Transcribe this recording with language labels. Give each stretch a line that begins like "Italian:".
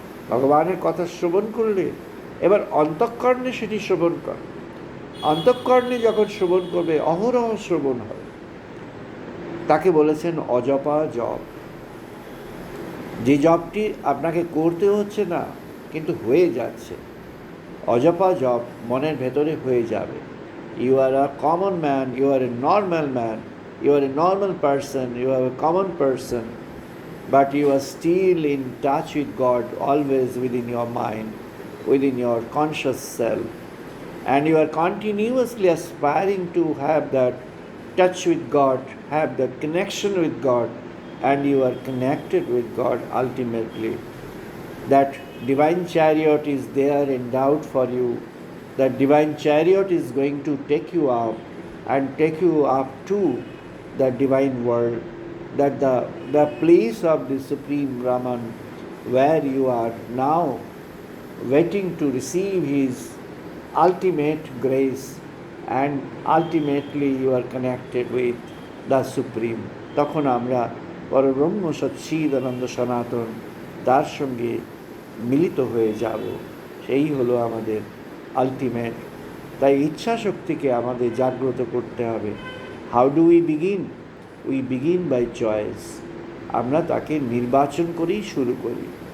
Bangla: ভগবানের কথা শ্রবণ করলে এবার অন্তঃকর্ণে সেটি শ্রবণ কর। অন্তঃকর্ণে যখন শ্রবণ করবে, অহরহ শ্রবণ হবে। তাকে বলেছেন অজপা জপ, যে জপটি আপনাকে করতে হচ্ছে না কিন্তু হয়ে যাচ্ছে। অজপা জপ মনের ভেতরে হয়ে যাবে।
English: You are a common man, you are a normal man, you are a normal person, you are a common person, but you are still in touch with God, always within your mind, within your conscious self, and you are continuously aspiring to have that touch with God, have that connection with God, and you are connected with God ultimately. That divine chariot is there endowed for you. That divine chariot is going to take you up and take you up to the divine world, that the place of the Supreme Brahman, where you are now waiting to receive his ultimate grace, and ultimately you are connected with the Supreme.
Bangla: তখন আমরা পরব্রহ্ম সচ্চিদানন্দ সনাতন তার সঙ্গে মিলিত হয়ে যাব। সেই হলো আমাদের আলটিমেট। তাই ইচ্ছা শক্তিকে আমাদের জাগ্রত করতে হবে।
English: How do we begin? We begin by choice.
Bangla: আমরা তাকে নির্বাচন করেই শুরু করি।